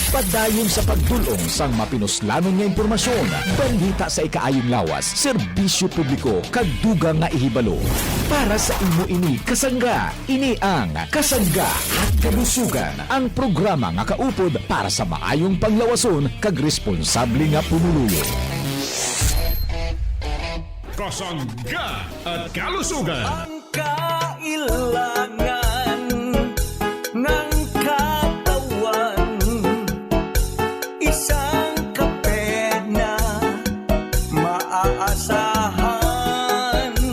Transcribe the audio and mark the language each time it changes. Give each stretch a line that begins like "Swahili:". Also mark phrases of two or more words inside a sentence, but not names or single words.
Hiligaynon: Padayon sa pagdulong sang mapinuslanon nga impormasyon, balita sa ikaayong lawas, serbisyo publiko kag dugang nga ihibalo. Para sa imo ini kasangga, ini ang Kasangga at Kalusugan, ang programa nga kaupod para sa maayong panglawason kag responsable nga pumuluyo. Kasangga at Kalusugan.
Filipino: Ang kailangan ng katawan, isang kape na maaasahan.